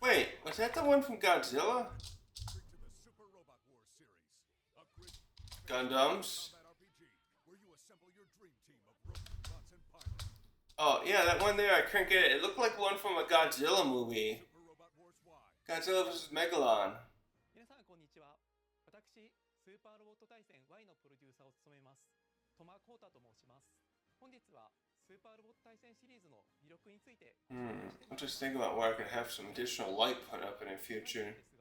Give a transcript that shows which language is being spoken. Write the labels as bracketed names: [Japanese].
[English] Wait, was that the one from Godzilla? Bring to the Super Robot Wars series, a grid Gundams? combat RPG where you assemble your dream team of robots and pilots. Oh, yeah, that one there, I couldn't get it. It looked like one from a Godzilla movie. Super Robot Wars Y. Godzilla vs. Megalon. [Japanese] 皆さんこんにちは。私、スーパーロボット対戦 Y のプロデューサーを務めます。トマコータと申します。本日はスーパーロボット対戦シリーズの魅力について [English] I'm just thinking about where I could have some additional light put up in the future.